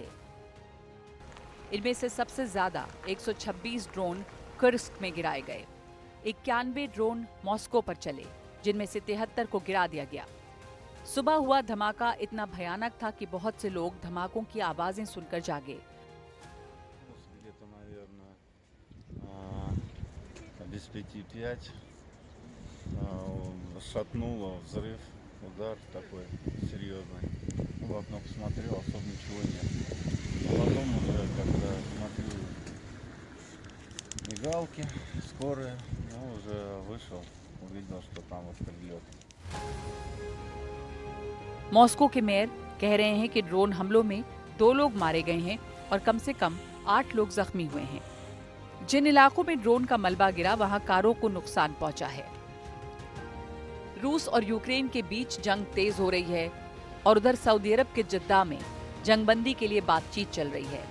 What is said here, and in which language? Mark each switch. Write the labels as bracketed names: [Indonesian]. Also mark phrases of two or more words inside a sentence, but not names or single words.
[Hindi] इनमें से सबसे ज्यादा 126 ड्रोन कुर्स्क में गिराए गए। 91 ड्रोन मॉस्को पर चले, जिनमें से 73 को गिरा दिया गया। सुबह हुआ धमाका इतना भयानक था कि बहुत से लोग धमाकों की आवाजें सुनकर जागे। [Russian] Где-то, наверное, без 5-5 шатнуло, взрыв, удар такой серьезный. В окно посмотрел, особо ничего нет. А потом уже, когда смотрю мигалки, скорые, уже вышел, увидел, что там вот прилет. [Hindi] मॉस्को के मेयर कह रहे हैं कि ड्रोन हमलों में 2 लोग मारे गए हैं और कम से कम 8 लोग जख्मी हुए हैं। जिन इलाकों में ड्रोन का मलबा गिरा, वहां कारों को नुकसान पहुंचा है। रूस और यूक्रेन के बीच जंग तेज हो रही है और उधर सऊदी अरब के जद्दा में जंगबंदी के लिए बातचीत चल रही है।